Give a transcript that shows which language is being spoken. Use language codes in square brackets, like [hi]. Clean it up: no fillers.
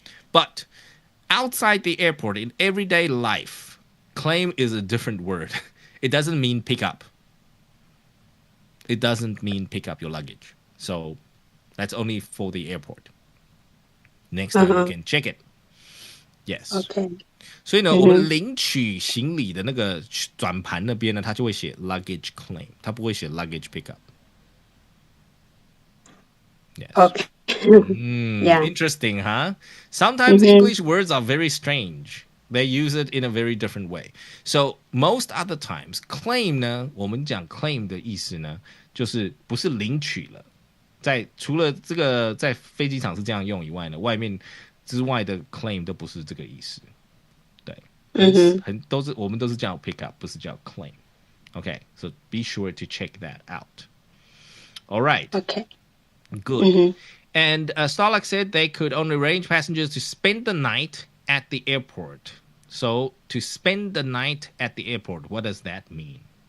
[en] But outside the airport, in everyday life, claim is a different word. It doesn't mean pick up. It doesn't mean pick up your luggage. So that's only for the airport. Next time you can check it. Yes. Okay. [zh] 所以呢，我们领取行李的那个转盘那边呢，它就会写 luggage claim， 它不会写 luggage pickup。 [en] Yes. Okay. Yeah. Interesting, huh? Sometimes English words are very strange. They use it in a very different way. So most other times, [zh] claim 呢，我们讲 claim 的意思呢，就是不是领取了。除了这个在飞机场是这样用以外呢，外面之外的 claim 都不是这个意思。对，我们都是叫 pick up， 不是叫 claim. [en] Okay, so be sure to check that out. All right. Okay. Good. And Starlux said they could only arrange passengers to spend the night at the airport. So, to spend the night at the airport, what does that mean?